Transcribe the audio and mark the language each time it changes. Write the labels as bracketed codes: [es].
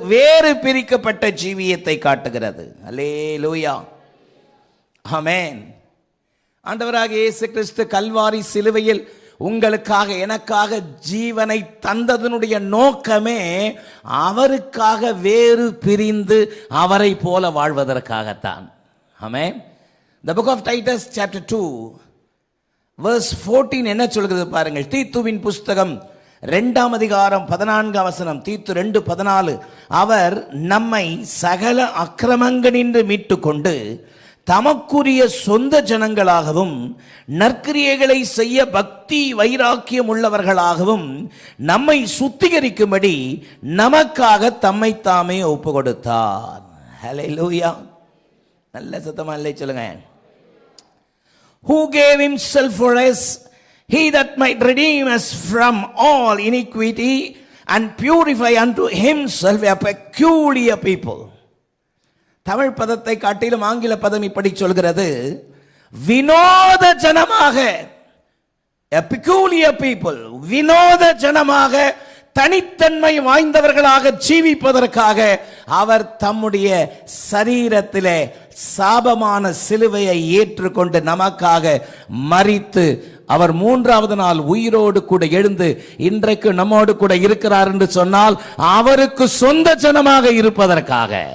[ta] வேறு பிரிக்கப்பட்ட ஜீவியத்தை காட்டுகிறது. அல்லேலூயா, ஆமென். ஆண்டவராகிய இயேசு கிறிஸ்து கல்வாரி சிலுவையில் உங்களுக்காக எனக்காக ஜீவனை தந்ததனுடைய நோக்கமே அவருக்காக வேறு பிரிந்து அவரை போல வாழ்வதற்காகத்தான். ஆமென். [en] The book of Titus chapter 2 verse 14 [ta] என்ன சொல்கிறது பாருங்கள். தீத்துவின் புஸ்தகம் 2ஆம் அதிகாரம் 14ஆம் வசனம். தீத்து 2:14. அவர் நம்மை சகல அக்கிரமங்களினின்று மீட்டு கொண்டு தமக்குரிய சொந்த ஜனங்களாகவும் நற்கிரியைகளை செய்ய பக்தி வைராக்கியம் உள்ளவர்களாகவும் நம்மை சுத்திகரிக்கும்படி நமக்காக தம்மை தாமே ஒப்பு கொடுத்தார். ஹல்லேலூயா. நல்ல சத்தமா இல்லை சொல்லுங்க. [en] Who gave himself for us, he that might redeem us from all iniquity and purify unto himself a peculiar people. [ta] Tamil பதத்தை காட்டிலும் ஆங்கில பதம் இப்படி சொல்கிறது, வினோத ஜனமாக, [en] a peculiar people, [ta] வினோத ஜனமாக, தனித்தன்மை வாய்ந்தவர்களாக ஜீவிப்பதற்காக அவர் தம்முடைய சரீரத்திலே சாபமான சிலுவையை ஏற்றுக்கொண்டு நமக்காக மரித்து அவர் 3ஆவது நாள் உயிரோடு கூட எழுந்து இன்றைக்கு நம்மோடு கூட இருக்கிறார் என்று சொன்னால் அவருக்கு சொந்த ஜனமாக இருப்பதற்காக.